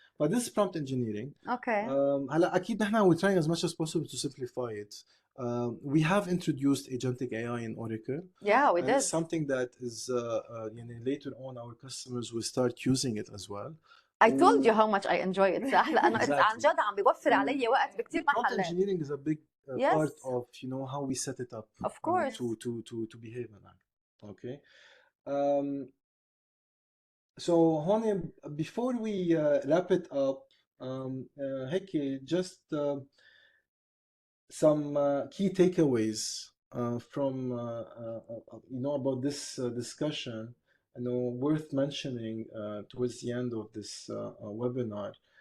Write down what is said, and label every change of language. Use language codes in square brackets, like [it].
[en] But this is prompt engineering. Okay. [ar] هلا أكيد نحن [en] we're trying as much as possible to simplify it. We have introduced Agentic AI in Oracle. Yeah, we did. It's something that is later on our customers will start using it as well. I told you how much I enjoy it [ar] صح لأنه عن جد عم بيوفر علي وقت بكتير محلات. [en] Prompt engineering is a big part of, you know, how we set it up. Of course. To behave in that. Okay. So [ar] هون [en] before we wrap it up [ar] هيك [en] just some key takeaways from you know about this discussion, you know, worth mentioning towards the end of this webinar.